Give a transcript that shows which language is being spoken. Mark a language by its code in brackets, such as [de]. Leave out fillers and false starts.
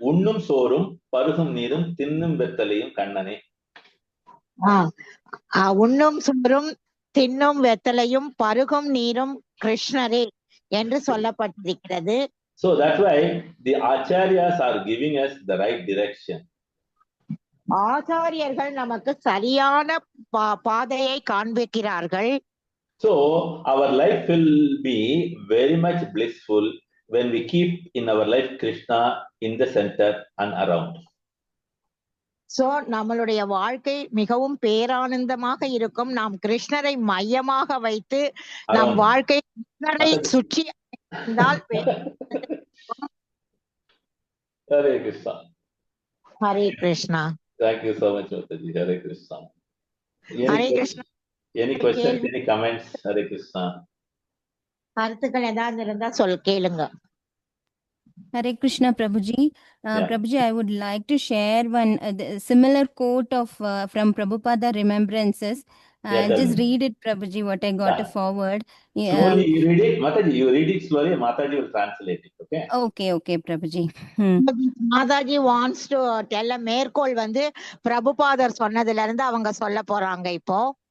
[ta] உண்ணும் சோறும் பருகும் நீரும் தின்னும் வெத்தலையும் கண்ணனே. உண்ணும் சோறும் தின்னும் வெத்தலையும் பருகும் நீரும் கிருஷ்ணரே என்று சொல்லப்பட்டிருக்கிறது. [en] So that's why the acharyas are giving us the right direction. [ta] ஆச்சாரியர்கள் நமக்கு சரியான பாதையை காண்பிக்கிறார்கள். [en] So our life will be very much blissful when we keep in our life Krishna in the center and around. [ta] So நம்மளுடைய வாழ்க்கை மிகவும் பேரானந்தமாக இருக்கும். நாம் கிருஷ்ணரை மையமாக வைத்து நம் வாழ்க்கை கிருஷ்ணரை சுற்றி இருந்தால். [en] Hare Krishna. Hare Krishna. Thank you so much, Mataji. Hare Krishna. Hare Krishna. Any questions, any comments? Hare Krishna. [ta] கருத்துக்கள் ஏதாவது இருந்தா கேளுங்க. [en] Hare Krishna, Prabhuji. Prabhuji, I would like to share one similar quote of from Prabhupada Remembrances. I'll just read it, Prabhuji, what I got forward. Slowly you read it. Mataji, you read it slowly. Mataji will translate it. Okay? Okay, Prabhuji. Mataji wants to tell a [ta] மேற்கோள் வந்து பிரபுபாதர் சொன்னதுல இருந்து அவங்க சொல்ல போறாங்க இப்போ.